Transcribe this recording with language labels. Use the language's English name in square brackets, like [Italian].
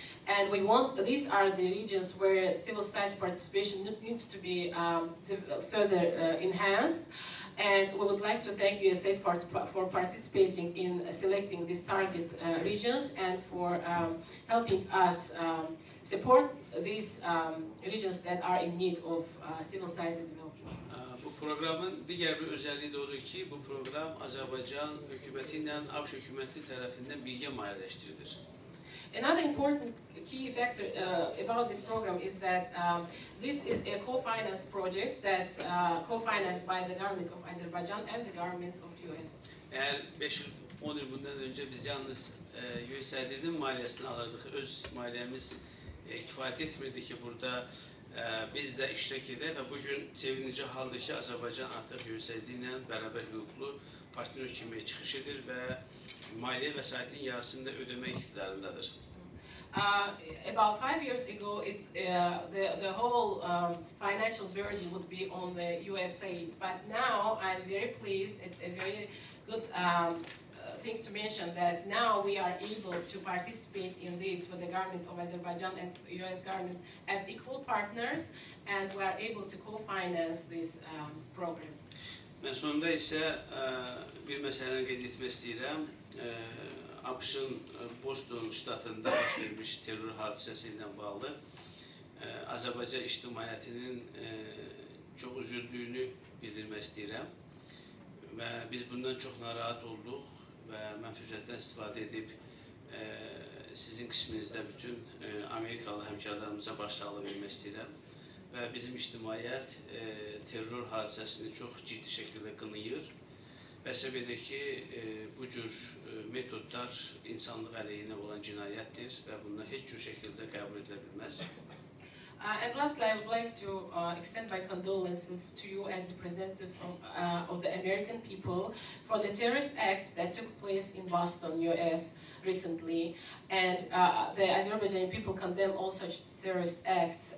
[English] And these are the regions where civil society participation needs to be further enhanced. And we would like to thank USAID for participating in selecting these target regions and for helping us support these regions that are in need of civil society development. [Azerbaijani] Bu programın digər bir özelliği de odur ki, bu program Azərbaycan hökuməti ilə ABŞ hökuməti tərəfindən birgə maliyyələşdirilir. [English] Another important key factor about this program is that this is a co-financed project that's co-financed by the government of Azerbaijan and the government of US. [Azerbaijani] Eğer 5 yıl, 10 yıl bundan önce biz yalnız USAID'nin maliyesini alırdık, öz maliyemiz kifayət etmirdi ki, burada biz də iştirak edək və bugün sevinici haldır ki, Azərbaycan artıq USAID ilə bərabər hüquqlu partner kimi çıxış edir və maliyyə vəsaitin yarısını da ödəmək iqtidarındadır. [English] About 5 years ago, the whole financial burden would be on the USAID, but now I'm very pleased. It's a very good thing to mention that now we are able to participate in this with the government of Azerbaijan and US government as equal partners, and we are able to co-finance this program. [Azerbaijani] Mən sonunda isə bir məsələni qeyd etmək istəyirəm. ABŞ-ın Boston ştatında baş vermiş terror hadisəsi ilə bağlı Azərbaycan ictimaiyyətinin çox üzüldüyünü bildirmək istəyirəm. Və biz bundan çox narahat olduq və mən fürsətdən istifadə edib sizin qisminizdə bütün Amerikalı həmkarlarımıza başsağlığı vermək istəyirəm. Və bizim ictimaiyyət terror hadisəsini çox ciddi şəkildə qınayır. Və səbəb edir ki, bu cür metodlar insanlıq əleyhinə olan cinayətdir və bunlar heç cür şəkildə qəbul edilə bilməz. [English] And lastly, I would like to extend my condolences to you as representatives of the American people for the terrorist acts that took place in Boston, US recently. And the Azerbaijani people condemn all such terrorist acts.